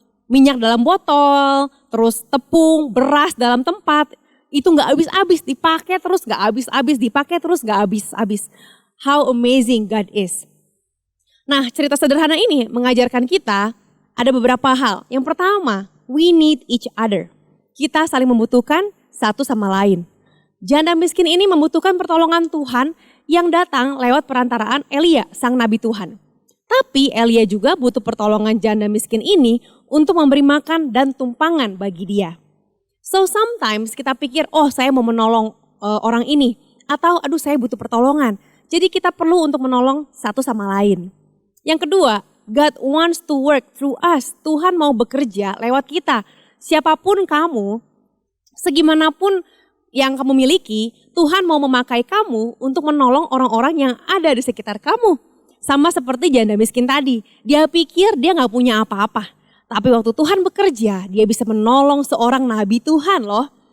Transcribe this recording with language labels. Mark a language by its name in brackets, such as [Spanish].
[Indonesian] minyak dalam botol, terus tepung, beras dalam tempat. Itu gak habis-habis, dipakai terus gak habis-habis, dipakai terus gak habis-habis. [English] How amazing God is. [Indonesian] Nah, cerita sederhana ini mengajarkan kita ada beberapa hal. Yang pertama, [English] we need each other. [Indonesian] Kita saling membutuhkan satu sama lain. Janda miskin ini membutuhkan pertolongan Tuhan yang datang lewat perantaraan Elia, sang nabi Tuhan. Tapi Elia juga butuh pertolongan janda miskin ini untuk memberi makan dan tumpangan bagi dia. [English] So sometimes [Indonesian] kita pikir, oh saya mau menolong orang ini. Atau aduh saya butuh pertolongan. Jadi kita perlu untuk menolong satu sama lain. Yang kedua, [English] God wants to work through us. [Indonesian] Tuhan mau bekerja lewat kita. Siapapun kamu, segimanapun yang kamu miliki, Tuhan mau memakai kamu untuk menolong orang-orang yang ada di sekitar kamu. Sama seperti janda miskin tadi, dia pikir dia gak punya apa-apa. Tapi waktu Tuhan bekerja, dia bisa menolong seorang nabi Tuhan loh.